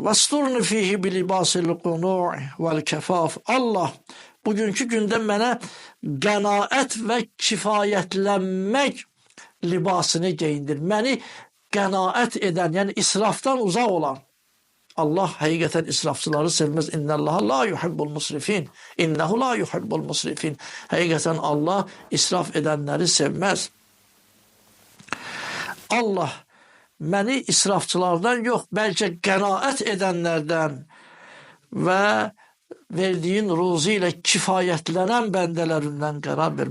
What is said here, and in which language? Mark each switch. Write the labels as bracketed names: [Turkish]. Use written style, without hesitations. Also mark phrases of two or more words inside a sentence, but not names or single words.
[Arabic] واسترني فيه بلباس القنوع والكفاف. [Azerbaijani] Allah bugünkü gündə mənə qənaət və kifayətlənmək libasını geyindir. Məni qənaət edən, yəni israfdan uzaq olan. Allah həqiqətən israfçıları sevməz. [Arabic] إن الله لا يحب المسرفين. إنه لا يحب المسرفين. [Azerbaijani] Həqiqətən Allah israf edənləri sevməz. Allah məni israfçılardan yox, bəlkə qənaət edənlərdən və verdiyin ruzu ilə kifayətlənən bəndələrindən qərar ver.